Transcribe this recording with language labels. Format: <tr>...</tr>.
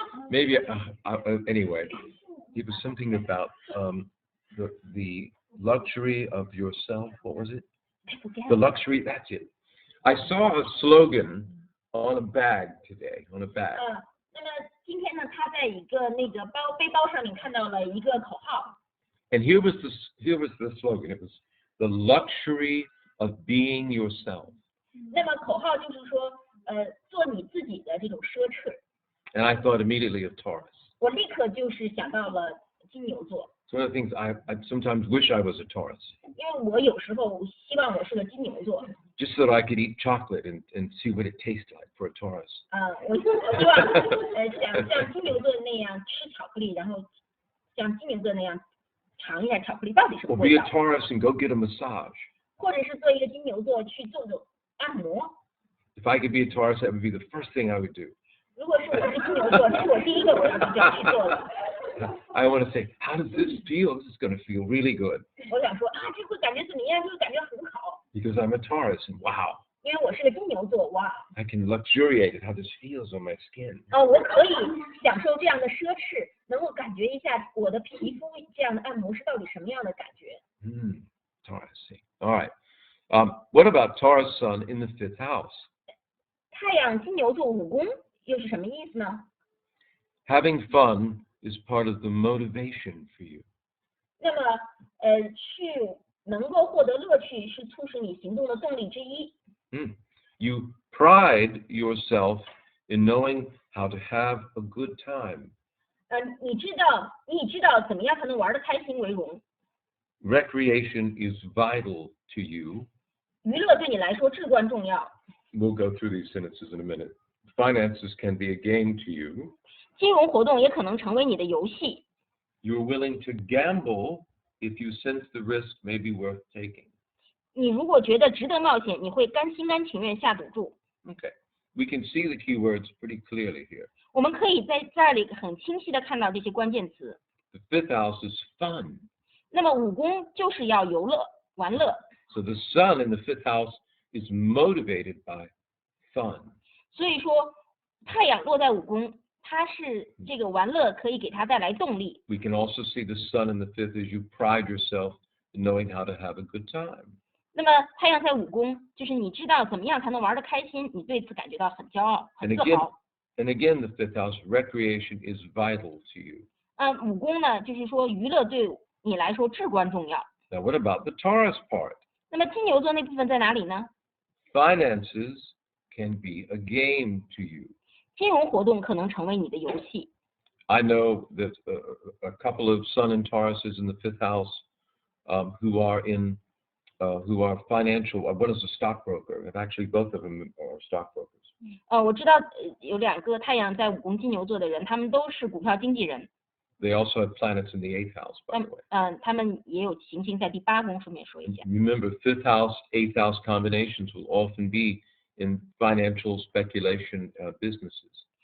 <en>Maybe anyway, it was something about the luxury of yourself. What was it? I forget. The luxury. That's it. I saw a slogan on a bag today. On a bag.</en> <zh>那么今天呢，他在一个那个背包上面看到了一个口号。</zh> <en>And here was the slogan. It was the luxury of being yourself.</en> <zh>那么口号就是说，做你自己的这种奢侈。</zh> <en>And I thought immediately of Taurus.</en> <zh>我立刻就是想到了金牛座。</zh> <en>It's one of the things I sometimes wish I was a Taurus.</en> <zh>因为我有时候希望我是个金牛座。</zh> <en>Just so that I could eat chocolate and see what it tastes like for a Taurus.</en> <zh>我希望像金牛座那样吃巧克力，然后像金牛座那样尝一下巧克力到底是什么</zh> <en>Or</en> <zh>味</zh> <en>be</en> <zh>道。</zh> <en>a Taurus and go get a massage.</en> <zh>或者是做一个金牛座去做按摩。</zh> <en>If I could be a Taurus, that would be the first thing I would do.</en> <zh>如果是我是金牛座，是我第一个我要去做的。</zh> <en>I want to say, how does this feel? This is going to feel really good.</en> <zh>我想说这会感觉怎么样？就会感觉很好。</zh> <en>Because I'm a Taurus and wow.</en> <zh>因为我是个金牛座，哇。</zh> <en>I can luxuriate at how this feels on my skin.</en> <zh>我可以享受这样的奢侈，能够感觉一下我的皮肤这样的按摩是到底什么样的感觉。</zh> <en>Taurus. All right. What about Taurus sun in the 5th house?</en> <zh>太阳金牛座5宫又是什么意思呢？</zh> <en>Having fun is part of the motivation for you.</en> <zh>那么去能够获得乐趣是促使你行动的动力之一。</zh> <en>You pride yourself in knowing how to have a good time.</en> <zh>你以知道怎么样才能玩得开心为荣。</zh> <en>Recreation is vital to you.</en> <zh>娱乐对你来说至关重要。</zh> <en>We'll go through these sentences in a minute. Finances can be a game to you.</en> <zh>金融活动也可能成为你的游戏。</zh> <en>You're willing to gamble if you sense the risk may be worth taking.</en> <zh>你如果觉得值得冒险，你会心甘情愿下赌注。</zh> <en>Okay. We can see the key words pretty clearly here.</en> <zh>我们可以在这里很清晰的看到这些关键词。</zh> <en>The 5th house is fun.</en> <zh>那么5宫就是要游乐、玩乐。</zh> <en>So the sun in the 5th house is motivated by fun.</en> <zh>所以说，太阳落在5宫，它是这个玩乐可以给它带来动力。</zh> <en>We can also see the sun in the 5th as you pride yourself in knowing how to have a good time.</en> <zh>那么太阳在5宫，就是你知道怎么样才能玩得开心，你对此感觉到很骄傲、很</zh> <en>And</en> <zh>自</zh> <en>again,</en> <zh>豪。</zh> <en>and again, the 5th house, recreation is vital to you.</en> <zh>5宫呢，就是说娱乐对你来说至关重要。</zh> <en>Now, what about the Taurus part?</en> <zh>那么金牛座那部分在哪里呢？</zh> <en>Finances can be a game to you.</en> <zh>金融活动可能成为你的游戏。</zh> <en>I know that a couple of Sun and Tauruses in the 5th house who are financial. One is a stockbroker, and actually both of them are stockbrokers.</en> <zh>我知道有2个太阳在5宫金牛座的人，他们都是股票经纪人。</zh> <en>They also have planets in the 8th house, by the way.</en> <zh>他们也有行星在第8宫，顺便说一下。</zh> <en>Remember, 5th house, 8th house combinations will often be in financial speculation businesses.</en>